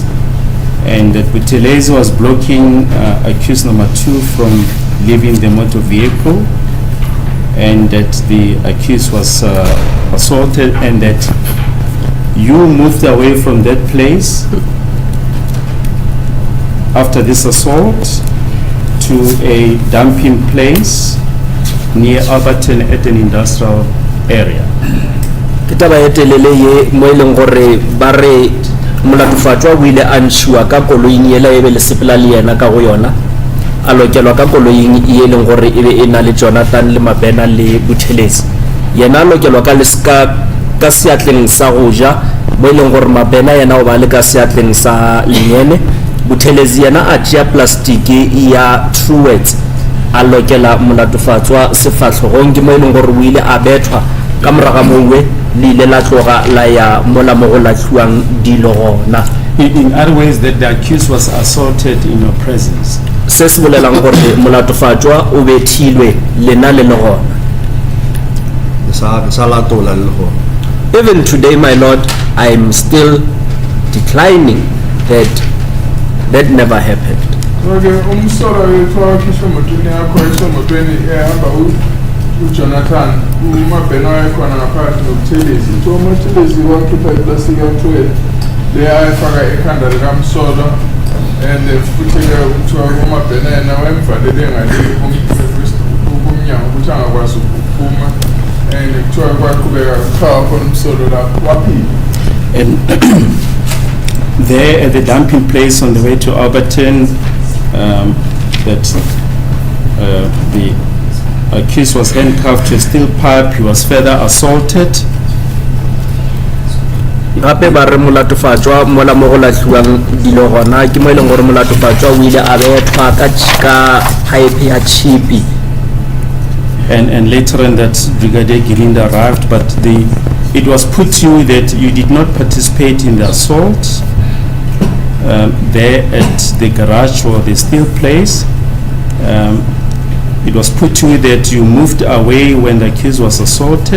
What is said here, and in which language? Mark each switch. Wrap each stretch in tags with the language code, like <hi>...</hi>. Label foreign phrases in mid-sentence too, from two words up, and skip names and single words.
<en>and that Buthelezi was blocking accused number 2 from leaving the motor vehicle, and that the accused was assaulted, and that you moved away from that place after this assault to a dumping place near Alberton at an industrial area.</en> <nso>ke taba e telele ye mo eleng gore ba re molatofatšwa o ile a ntshiwa ka koloing ela e be le sepela le yena ka go yona a lokelwa ka koloing e leng gore e be e na le Jonathan le Mabena le Buthelezi yena a lokelwa ka leska ka seatleng sa go ja mo eleng gore Mabena yena o ba le ka seatleng sa lenyene Buthelezi yena a tšea plastiki ya Truworths a lokela molatofatšwa sefahlogong ke mo eleng gore o ile a bethwa ka moraga mowe le ile la tloga la ya mola mo go latlhiwang dilo gona.</nso> <en>In other ways, that the accused was assaulted in your presence.</en> <nso>Se se bolelang gore molatofatšwa o bethilwe lena le le gona. sa latola le go</nso> <en>Even today, my lord, I am still declining that that never happened.</en> <zu>Okay, umsolo wethu wakhisha motweni yakho esomotweni ehamba uJonathan uMabena wayekhona ngaphakathi noButhelezi utho uButhelezi wakhipha iplastiki yakhe le ayifaka ekhanda likaMsolo and futhi-ke uthiwa uMabena yena wayemvalele ngale kumnyango ukuthi angakwazi ukuphuma and kuthiwa kwaqhubeka kuchawa khona uMsolo lapho waphila.</zu> <en>And there at the dumping place on the way to Alberton, that the accused was handcuffed to a steel pipe. He was further assaulted.</en> <nso>Gape ba re molatofatšwa mola mo go latlhiwang dilo gona ke mo e leng gore molatofatšwa o ile a bethwa ka pipe ya tshipi.</nso> <en>And later on that Brigadier Girinda arrived, but it was put to you that you did not participate in the assault there at the garage or the steel place. It was put to you that you moved away when the accused was assaulted.</en>